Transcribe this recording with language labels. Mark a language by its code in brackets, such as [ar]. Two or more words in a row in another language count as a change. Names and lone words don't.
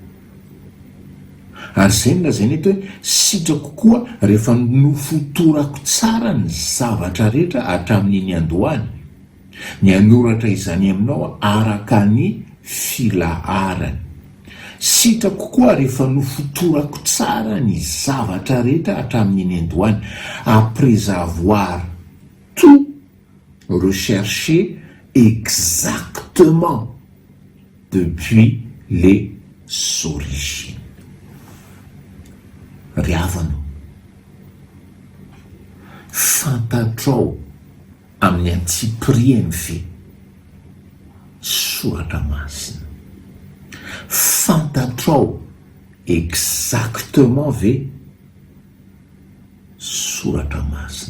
[mg] Ary zay nolazaina eto hoe sitrako kokoa rehefa nofotorako tsara ny zavatra rehetra hatramin'iny andohany, ny anoratra izany aminao araka ny filaharany. Sitrako koa rehefa nofotorako tsara ny zavatra rehetra hatramin'iny andohany, [fr] après avoir tout recherché exactement depuis les origines. [mg] Ry havana, fantatrao amin'ny antsipiriany ve soratra masina? Fantatrao exactement ve soratra masina?